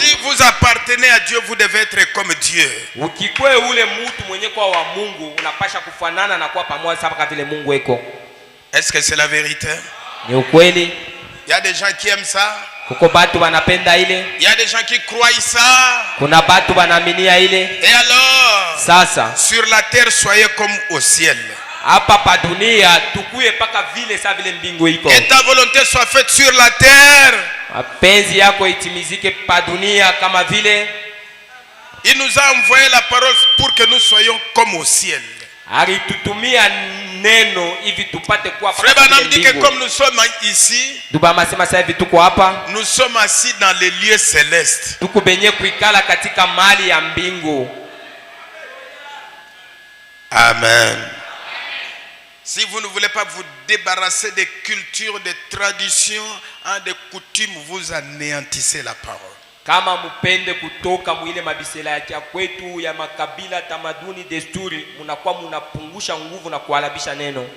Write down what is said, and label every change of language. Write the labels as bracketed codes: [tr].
[fr] Si vous appartenez à Dieu, vous devez être comme Dieu. [sw] Ukikwe ule mtu mwenye kwa wa Mungu, unapasha kufanana na kuwa pamoja sababu vile Mungu eko. [fr] Est-ce que c'est la vérité? [sw] Ni ukweli. [fr] Il y a des gens qui aiment ça. [sw] Kuko batu banapenda ile. [fr] Il y a des gens qui croient ça. [sw] Kuna batu banaminia ile. [fr] Et alors, [sw] sasa [fr] sur la terre soyez comme au ciel. [sw] Hapa pa dunia tukuye paka vile sa vile mbingu iko. [fr] Que ta volonté soit faite sur la terre. [sw] Mapenzi yako itimizike pa dunia kama vile. [fr] Il nous a envoyé la parole pour que nous soyons comme au ciel. [sw] Alitutumia neno hivi tupate kuwa paka vile mbingu. [fr] Frère dit que comme nous sommes ici, [sw] Dubama sema sasa hivi tuko hapa, [fr] nous sommes assis dans les lieux célestes. [sw] Tuko benye kuikala katika mali ya mbingu. Amen. [fr] Si vous ne voulez pas vous débarrasser des cultures, des traditions, des coutumes, vous anéantissez la parole. [sw] Kama mupende kutoka mwile mabisela ya kwetu ya makabila, tamaduni, desturi, munakuwa munapungusha nguvu na kuhalabisha neno.